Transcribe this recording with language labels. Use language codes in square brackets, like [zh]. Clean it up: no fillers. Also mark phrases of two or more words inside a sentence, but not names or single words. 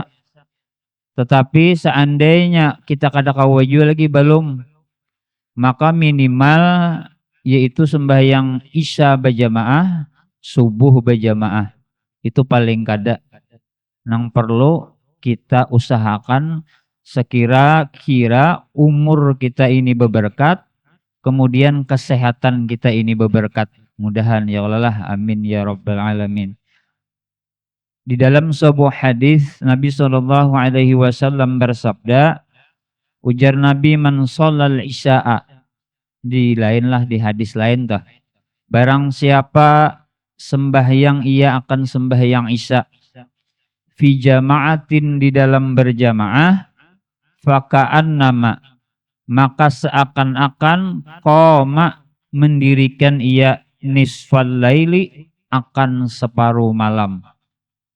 [id] Tetapi seandainya kita kada kawaju lagi belum, maka minimal yaitu sembahyang Isya berjamaah, subuh berjamaah. [bjn] Itu paling kada. [id] Nang perlu kita usahakan sekira-kira umur kita ini berberkat, kemudian kesehatan kita ini berberkat. [ar] Mudahan ya Allah, amin ya rabbal alamin. [id] Di dalam sebuah hadis Nabi [ar] sallallahu alaihi wasallam [id] bersabda, ujar Nabi, [ar] man sholal isya'a, [id] di lainlah di hadis lain tuh, barang siapa sembahyang ia akan sembahyang Isya [ar] fi jama'atin, [id] di dalam berjamaah, faka'annama, maka seakan-akan qoma, mendirikan ia [ar] nisfal laili, [id] akan separuh malam.